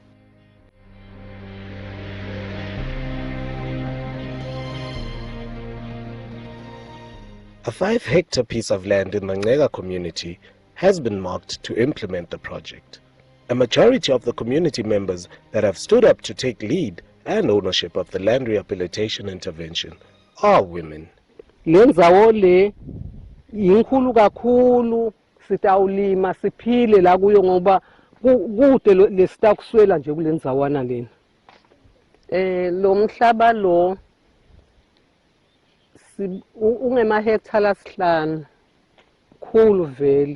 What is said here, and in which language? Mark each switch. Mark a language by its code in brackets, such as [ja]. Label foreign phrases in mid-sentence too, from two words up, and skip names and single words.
[en] A 5-hectare piece of land in the Ncega community has been marked to implement the project. A majority of the community members that have stood up to take lead and ownership of the land rehabilitation intervention are women. [ss] Lenzawo le inkulu kakhulu, sitawulima siphile la kuyo ngoba kude lesitakuswela nje kulenzawana lena. Lo mhlaba lo ungemahekthala 5 khulu vele.